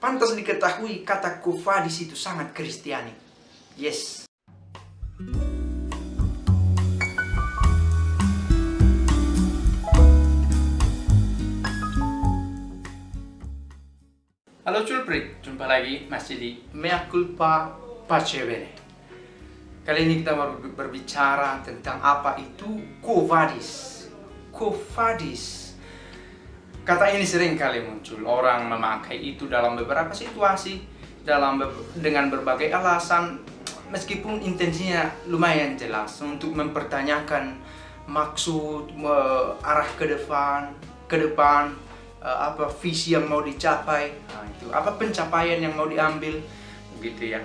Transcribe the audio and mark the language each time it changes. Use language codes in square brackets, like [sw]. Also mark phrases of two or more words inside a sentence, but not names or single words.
[id] Pantas diketahui kata [la] Quo Vadis [id] itu sangat Kristiani. Yes. Halo Culprit, jumpa lagi masih di [la] Mea culpa pace bene. [id] Kali ini kita mau berbicara tentang apa itu [la] Quo Vadis. Quo Vadis. [id] Kata ini sering kali muncul. Orang memakai itu dalam beberapa situasi, dengan berbagai alasan, meskipun intensinya lumayan jelas untuk mempertanyakan maksud, arah ke depan, apa visi yang mau dicapai, itu apa pencapaian yang mau diambil, begitu ya.